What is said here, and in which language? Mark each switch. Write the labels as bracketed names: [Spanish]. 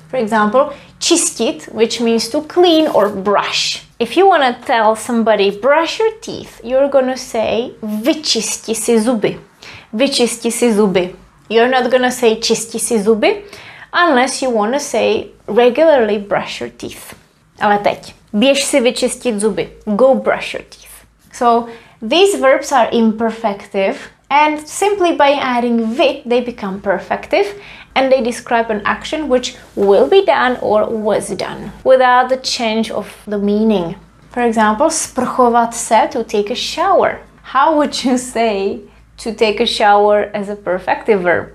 [English] For example, čistit, which means to clean or brush. If you want to tell somebody brush your teeth, you're gonna say [Czech] vyčisti si zuby. Vyčisti si zuby. [English] You're not gonna say čisti si zuby unless you want to say regularly brush your teeth. [Czech] Ale teď, běž si vyčistit zuby. [English] Go brush your teeth. So these verbs are imperfective, and simply by adding vy, they become perfective, and they describe an action which will be done or was done without the change of the meaning. For example, sprchovat se, to take a shower. How would you say to take a shower as a perfective verb?